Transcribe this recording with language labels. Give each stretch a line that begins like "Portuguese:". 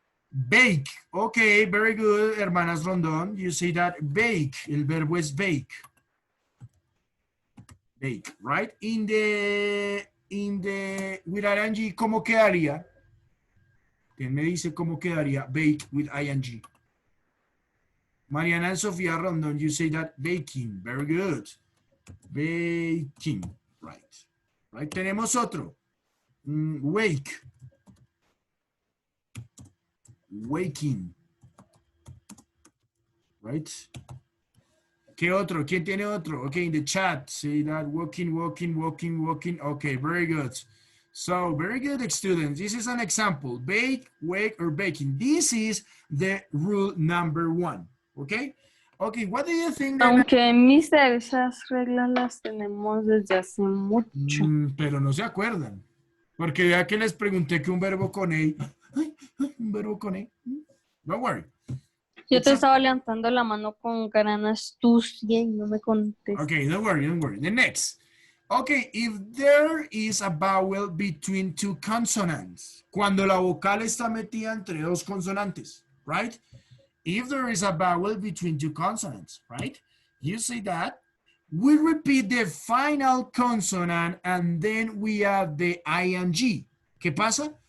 English: Bake. Okay, very good, hermanas Rondón. You say that bake.
Spanish: El verbo es bake.
English: Bake, right? With ing,
Spanish: ¿cómo quedaría? ¿Quién me dice cómo quedaría bake with ing?
English: Mariana and Sofía Rondon, you say that baking. Very good. Baking. Right. Right.
Spanish: Tenemos otro.
English: Wake. Waking.
Spanish: Right. ¿Qué otro? ¿Quién tiene otro?
English: Okay, in the chat. Say that walking, walking, walking, walking. Okay, very good. So, very good, students. This is an example. Bake, wake, or baking. This is the rule number 1. Okay? Okay, what do you think?
Spanish: Aunque, mister, esas reglas las tenemos desde hace mucho. Pero no se acuerdan. Porque vea que les pregunté que un verbo con E. Un verbo con E.
English: Don't worry.
Spanish: Yo te estaba levantando la mano con gran astucia y no me contestas.
English: Okay, don't worry, don't worry. The next. Okay, if there is a vowel between two consonants.
Spanish: Cuando la vocal está metida entre dos consonantes, right?
English: If there is a vowel between two consonants, right? You say that. We repeat the final consonant and then we add the ing.
Spanish: ¿Qué pasa?